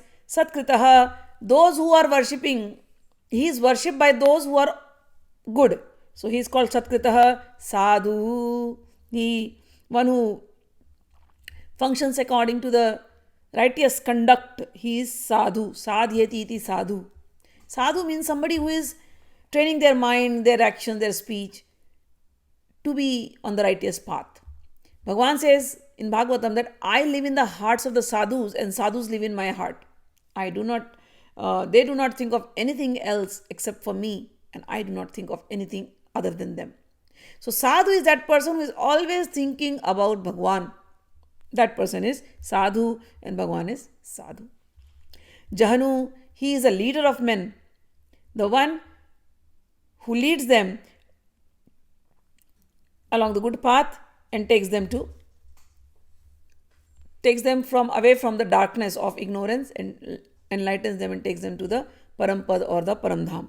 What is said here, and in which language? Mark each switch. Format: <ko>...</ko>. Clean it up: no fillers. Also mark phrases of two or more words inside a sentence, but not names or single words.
<en>Satkritaha, those who are worshipping, he is worshipped by those who are good. So he is called Satkritaha. Sadhu, he one who functions according to the righteous conduct. He is sadhu.</en> <sa>Sadhyati iti sadhu.</sa> <en>Sadhu means somebody who is training their mind, their action, their speech to be on the righteous path. Bhagavan says in Bhagavatam that I live in the hearts of the sadhus and sadhus live in my heart. They do not think of anything else except for me, and I do not think of anything other than them. So sadhu is that person who is always thinking about Bhagavan. That person is sadhu and Bhagavan is sadhu. Jahanu, he is a leader of men, the one who leads them along the good path and takes them from away from the darkness of ignorance and enlightens them and takes them to the Parampad or the Paramdham.</en>